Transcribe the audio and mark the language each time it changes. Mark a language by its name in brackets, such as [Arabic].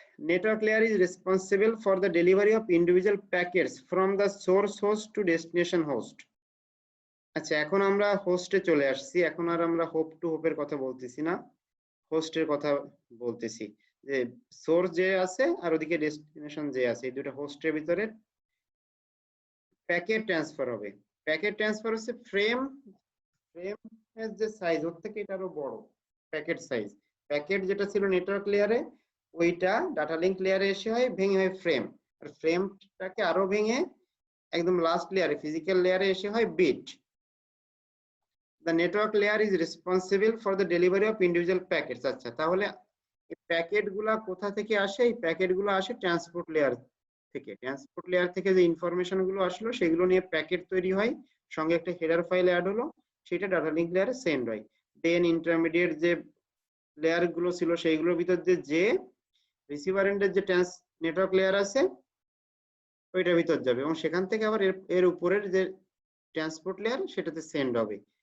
[English] Network layer is responsible for the delivery of individual packets from the source host to destination host. [Bangla] আচ্ছা, এখন আমরা হোস্টে চলে আসছি। এখন আর আমরা হোপ টু হোপের কথা বলতেছি না, হোস্টের কথা বলতেছি। যে সোর্স যে আছে আর ওদিকে ডেস্টিনেশন যে আছে, এই দুটো হোস্টের ভিতরে প্যাকেট ট্রান্সফার হবে। প্যাকেট ট্রান্সফার হচ্ছে ফ্রেম এর যে সাইজ ওর থেকে এটা আরো বড় প্যাকেট সাইজ। প্যাকেট যেটা ছিল নেটওয়ার্ক লেয়ারে ওইটা ডাটা লিংক লেয়ারে এসে হয় ভেঙে হয় ফ্রেম, আর ফ্রেমটাকে আরো ভেঙে একদম লাস্ট লেয়ারে ফিজিক্যাল লেয়ারে এসে হয় bit. [English] The network layer is responsible for the delivery of individual packets. [Bangla] আচ্ছা, তাহলে এই প্যাকেট গুলা কোথা থেকে আসে? এই প্যাকেট গুলো আসে ট্রান্সপোর্ট লেয়ার থেকে। ট্রান্সপোর্ট লেয়ার থেকে যে ইনফরমেশন গুলো আসলো সেগুলো নিয়ে প্যাকেট তৈরি হয়, সঙ্গে একটা হেডার ফাইল অ্যাড হলো, সেটা ডাটা লিংক লেয়ারে সেন্ড হয়। দেন ইন্টারমিডিয়েট যে লেয়ার গুলো ছিল সেইগুলোর ভিতর দিয়ে যে রিসিভার এন্ডের যে নেটওয়ার্ক লেয়ার আছে ওইটার ভিতর যাবে, এবং সেখান থেকে আবার এর উপরের যে ট্রান্সপোর্ট লেয়ার সেটাতে সেন্ড হবে।